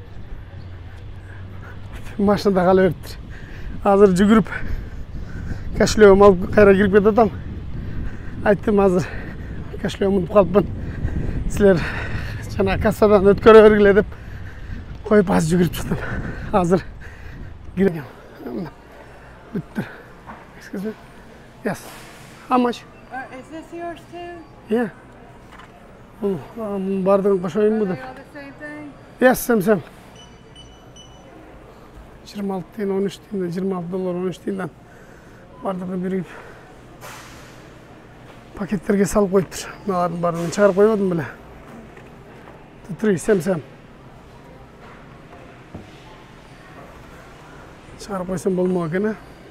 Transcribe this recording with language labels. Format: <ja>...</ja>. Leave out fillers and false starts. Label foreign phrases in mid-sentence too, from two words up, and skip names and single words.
<ky>Машинада кала бериптир. Азыр жүгүрүп кошелегимди алып кайра кирип кетатам. Айттым азыр кошелегимди унутуп калыпмын. Силер жана кассадан өткөрө бергиле деп коюп азыр жүгүрүп чыктым. Азыр кирем. Бүттүр.</ky> <en>Excuse me. Yes. How much? Is this yours too? Yeah.</en> <ky>Бардыгын кошоюнбу деп.</ky> <en>All the same thing? Yes,</en> <ky>сем. 26 тиын, 13 тиын, $26, 13 тиындан бардыгын биригип пакеттерге салып коюптур. Мыналардын баарын чыгарып койбодум беле. 3 сем. Чыгарып койсом болмок экен, а?</ky>